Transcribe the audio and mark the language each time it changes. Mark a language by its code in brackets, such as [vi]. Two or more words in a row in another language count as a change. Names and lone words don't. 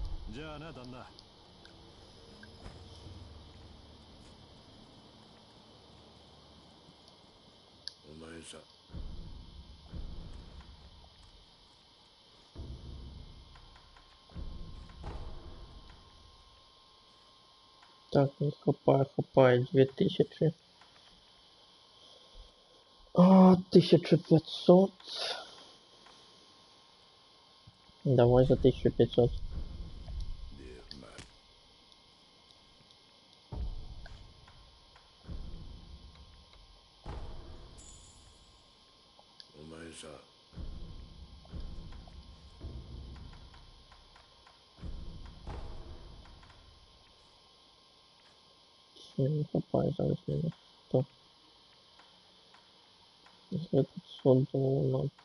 [ja] じゃあな、旦那。お前さ。 [uk] Так, не хапай, хапай, 2000. 1500. Давай за 1500. [ja] で、まあ、お前さ。 [uk] Не хапай, зараз минус 100. [ru] За 500 долларов.